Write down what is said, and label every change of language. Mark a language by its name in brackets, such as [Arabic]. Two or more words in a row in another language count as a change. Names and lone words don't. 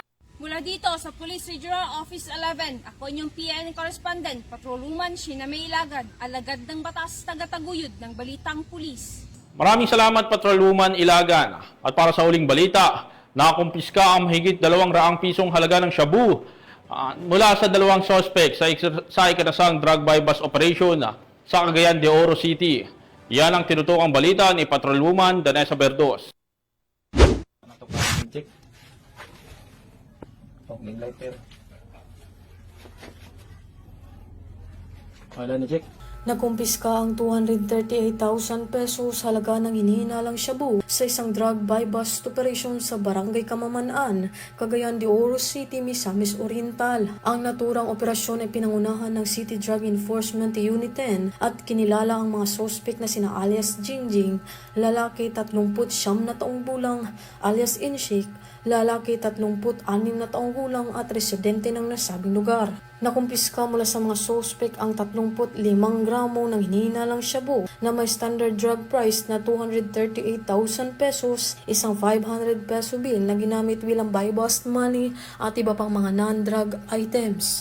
[Filipino] Mula dito sa Police Regional Office 11, ako inyong PNN correspondent, Patrolwoman Sheena May Ilagan, alagad ng batas, tagataguyod ng Balitang Pulis. Maraming salamat Patrolwoman Ilagan. At para sa uling balita, nakumpiska ang mahigit 200 pisong halaga ng shabu mula sa 2 suspect sa ikinasang [English] drug bypass operation [Filipino] sa Cagayan de Oro City. Yan ang tinutokang balita ni Patrolwoman Danessa Berdos. [English] Check. Opening lighter. [Filipino] Wala na, check. Nakumpiska ang 238,000 pesos halaga ng hinihinalang shabu sa isang [English] drug buy-bust operation [Filipino] sa Barangay Kamamanaan, Cagayan de Oro City, Misamis Oriental. Ang naturang operasyon ay pinangunahan ng City Drug Enforcement Unit 10 at kinilala ang mga sospek na sina alias Jingjing, lalaki 39 na taong gulang, alias Inshik, lalaki 36 na taong gulang at residente ng nasabing lugar. Nakumpiska mula sa mga sospek ang 35 gramo ng hinihinalang shabu na may [English] standard drug price [Filipino] na 238,000 pesos, isang 500 peso bill na ginamit bilang [English] buy-bust money [Filipino] at iba pang mga [English] non-drug items.